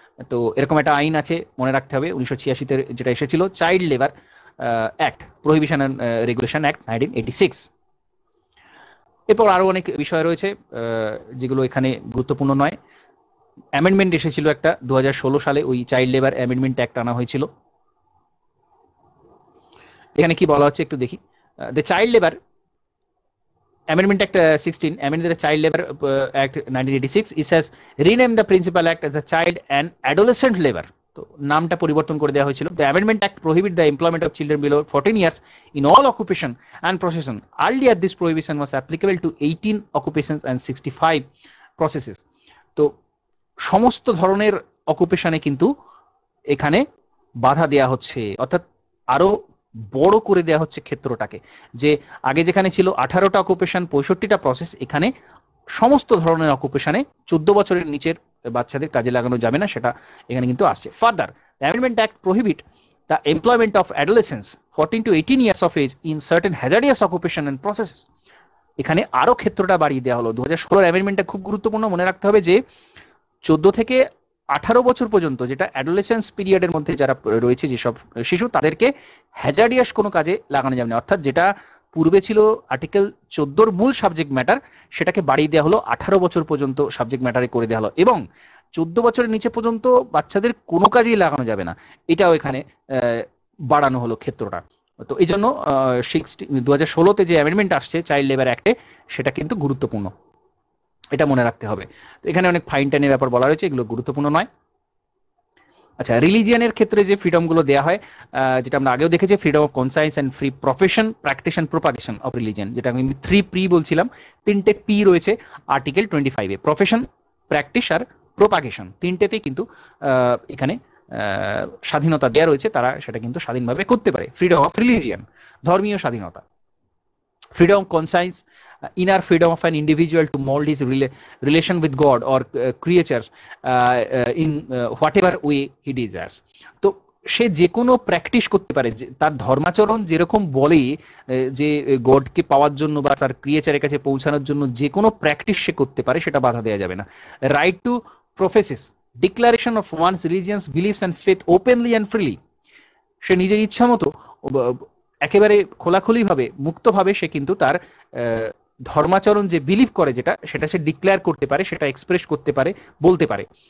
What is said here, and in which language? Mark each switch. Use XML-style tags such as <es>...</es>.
<bn>তো এরকম একটা আইন আছে, মনে রাখতে হবে, 1986-তে যেটা এসেছিল, child labour act, prohibition and regulation act 1986। এরপর আরো অনেক বিষয় রয়েছে যেগুলো এখানে গুরুত্বপূর্ণ নয়। অ্যামেন্ডমেন্ট এসেছিল একটা 2016 সালে, ওই চাইল্ড লেবার অ্যামেন্ডমেন্ট অ্যাক্ট আনা হয়েছিল। এখানে কি বলা হচ্ছে একটু দেখি।</bn> <en>The child labour Amendment Act 16, amended the Child Labor Act 1986, it has renamed the Principal Act as the Child and Adolescent Labor.</en> <bn>তো নামটা পরিবর্তন করে দেওয়া হয়েছিল।</bn> <en>The Amendment Act prohibit the employment of children below 14 years in all occupation and profession. Earlier this prohibition was applicable to 18 occupations and 65 processes.</en> <bn>তো সমস্ত ধরনের অকুপেশনে কিন্তু এখানে বাধা দেয়া হচ্ছে, অর্থাৎ আরো বড় করে দেওয়া হচ্ছে ক্ষেত্রটাকে। যে আগে যেখানে ছিল 18টা অকুপেশন, 65টা প্রসেস, এখানে সমস্ত ধরনের অকুপেশনে 14 বছরের নিচের বাচ্চাদের কাজে লাগানো যাবে না, সেটা এখানে কিন্তু আসছে।</bn> <en>Further, the amendment act prohibit the employment of adolescents 14 to 18 years of age in certain hazardous occupation and processes.</en> <bn>এখানে আরো ক্ষেত্রটা বাড়িয়ে দেওয়া হলো। 2016 অ্যামেন্ডমেন্টটা খুব গুরুত্বপূর্ণ, মনে রাখতে হবে যে 14 থেকে 18 বছর পর্যন্ত, যেটা অ্যাডোলেসেন্স পিরিয়ডের মধ্যে যারা রয়েছে, যেসব শিশু, তাদেরকে হ্যাজার্ডিয়াস কোনো কাজে লাগানো যাবে না। অর্থাৎ যেটা পূর্বে ছিল আর্টিকেল 14-র মূল সাবজেক্ট ম্যাটার, সেটাকে বাড়িয়ে দেওয়া হলো, 18 বছর পর্যন্ত সাবজেক্ট ম্যাটারে করে দেওয়া হলো, এবং 14 বছরের নিচে পর্যন্ত বাচ্চাদের কোনো কাজেই লাগানো যাবে না, এটাও এখানে বাড়ানো হলো ক্ষেত্রটা। তো এই জন্য 2016-তে যে অ্যামেন্ডমেন্ট আসছে চাইল্ড লেবার অ্যাক্টে, সেটা কিন্তু গুরুত্বপূর্ণ। এটা মনে রাখতে হবে। তো এখানে অনেক ফাইন টাইনের ব্যাপার বলা রয়েছে, এগুলো গুরুত্বপূর্ণ নয়। আচ্ছা, রিলিজিয়ানের ক্ষেত্রে যে ফ্রিডমগুলো দেওয়া হয়, যেটা আমরা আগেও দেখেছি,</bn> <en>freedom of conscience and free profession, practice and propagation of religion,</en> <bn>যেটা আমি 3P বলছিলাম, 3টে পি রয়েছে আর্টিকেল 25-এ, প্রফেশন, প্র্যাকটিস আর প্রোপাগেশন, 3টেতেই কিন্তু এখানে স্বাধীনতা দেওয়া রয়েছে, তারা সেটা কিন্তু স্বাধীনভাবে করতে পারে। ফ্রিডম অফ রিলিজিয়ান, ধর্মীয় স্বাধীনতা।</bn> <en>Freedom of conscience, inner freedom of an individual to mold his relation with God or creatures in whatever way he desires.</en> <bn>তো সে যে কোনো প্র্যাকটিস করতে পারে, তার ধর্মাচরণ যেরকম বলে যে গডকে পাওয়ার জন্য বা তার ক্রিয়েচারের কাছে পৌঁছানোর জন্য যে কোনো প্র্যাকটিস সে করতে পারে, সেটা বাধা দেওয়া যাবে না।</bn> <en>right to professes, declaration of one's religions beliefs and faith openly and freely,</en> <bn>সে নিজের ইচ্ছা মতো একেবারে খোলাখুলিভাবে মুক্তভাবে সে কিন্তু তার ধর্মাচরণ যে বিলিভ করে সেটা সে ডিক্লেয়ার করতে পারে, সেটা এক্সপ্রেস করতে পারে, বলতে পারে।</bn>